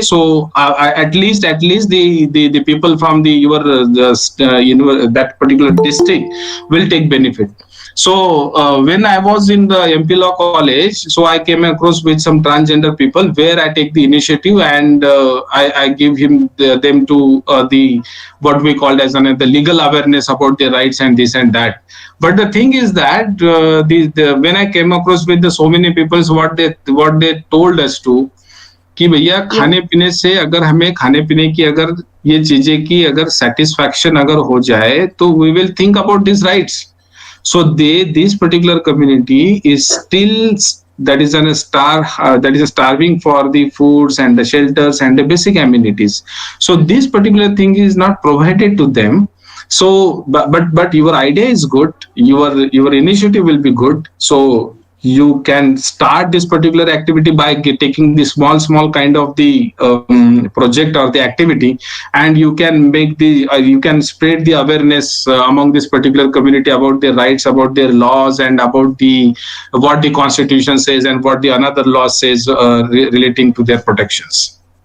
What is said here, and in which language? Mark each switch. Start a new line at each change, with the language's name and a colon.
English: So at least the people from the your that particular district will take benefit. So when I was in the MP Law College, so I came across with some transgender people where I take the initiative and I give them to the what we called as the legal awareness about their rights and this and that. But the thing is that when I came across with so many people, so what they told us to
Hindi: कि भैया खाने पीने से अगर हमें खाने पीने की अगर ये चीजें की अगर सेटिस्फैक्शन अगर हो जाए
English: तो we will think about this rights. So this particular community is still that is that is starving for the foods and the shelters and the basic amenities. So this particular thing is not provided to them. So but your idea is good. Your initiative will be good. So you can start this particular activity by taking the small kind of the project or the activity, and you can make you can spread the awareness among this particular community about their rights, about their laws, and about the what the constitution says and what the another law says relating to their protections.